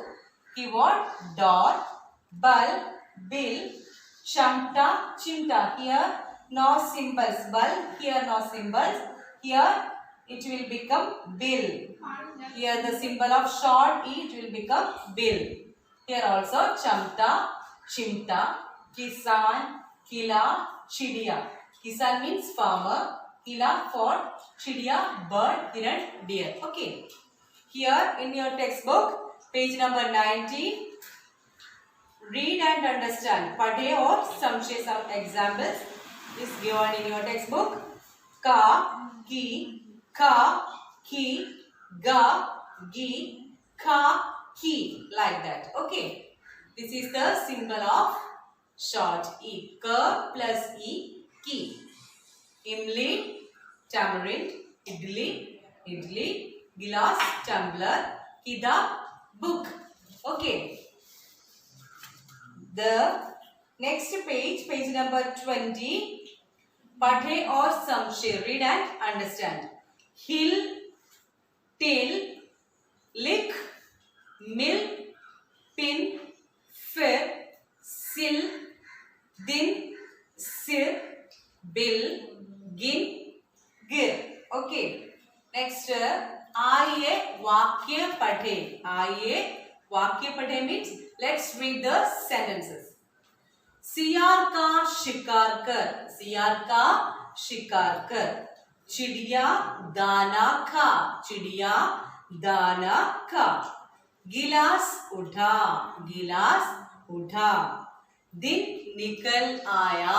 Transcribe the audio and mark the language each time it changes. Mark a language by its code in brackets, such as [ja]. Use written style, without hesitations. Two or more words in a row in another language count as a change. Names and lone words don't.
[en] Keyword dot, bulb, bill, [hi] चमटा, चिमटा. [en] Here no symbols. Bulb, here no symbols. Here it will become bill. Here the symbol of short E, it will become bill. Here also [hi] चमटा, चिमटा, किसान, किला, चिड़िया. [en] Kisan means farmer. Kila for chidiya, bird, hiran, deer. Okay. Here in your textbook, page number 19, read and understand. [hi] पढ़े और समझें, [en] some examples is given in your textbook. [hi] क, कि, क, कि, ग, गि, क, कि. [en] Like that. Okay. This is the symbol of short E. Ka plus E, ki. Imli, tamarind, idli, gilas, tumbler, kitab, book. Okay. The next page, page number 20. [hi] पढ़े और समझें. [en] Read and understand. Hill, till, lick, milk, pin, fir, sil, din, sir, bill, gin, gir. Okay. Next, [hi] आइए वाक्य पढ़े. आइए वाक्य पढ़े [en] means let's read the sentences. [hi] सियार का शिकार कर. सियार का शिकार कर. चिड़िया दाना खा. चिड़िया दाना खा. गिलास उठा. गिलास उठा. दिन निकल आया.